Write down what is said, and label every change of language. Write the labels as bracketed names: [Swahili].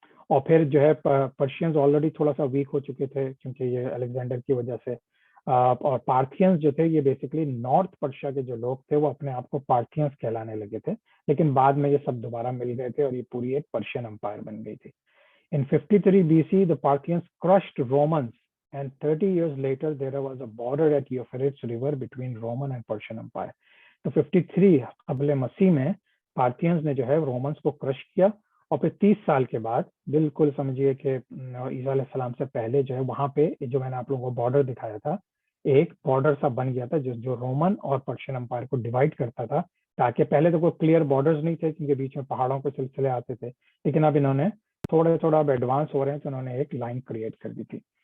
[Urdu] اور پھر جو ہے پرشینز آلریڈی تھوڑا سا ویک ہو چکے تھے کیونکہ یہ الیگزینڈر کی وجہ سے، اور پارتھینز جو تھے یہ بیسکلی نارتھ پرشیا کے جو لوگ تھے وہ اپنے آپ کو پارتھینز کہلانے لگے تھے، لیکن بعد میں یہ سب دوبارہ مل گئے تھے اور یہ پوری ایک پرشین امپائر بن گئی تھی. [English] In 53 BC, the Parthians crushed Romans, and 30 years later, there was a border at Euphrates River between Roman and Persian Empire. [Urdu] تو 53 قبل مسیح میں پارتھینز نے جو ہے رومنس کو کرش کیا، اور پھر 30 سال کے بعد بالکل سمجھیے کہ عیسیٰ علیہ السلام سے پہلے جو ہے وہاں پہ جو میں نے آپ لوگوں کو بارڈر دکھایا تھا، ایک بارڈر سا بن گیا تھا جو رومن اور پرشین امپائر کو ڈیوائڈ کرتا تھا، تاکہ پہلے تو کوئی کلیئر بارڈرز نہیں تھے کیونکہ بیچ میں پہاڑوں کے سلسلے آتے تھے، لیکن اب انہوں نے تھوڑا اب ایڈوانس ہو رہے ہیں تو انہوں نے ایک لائن کریٹ کر دی تھی.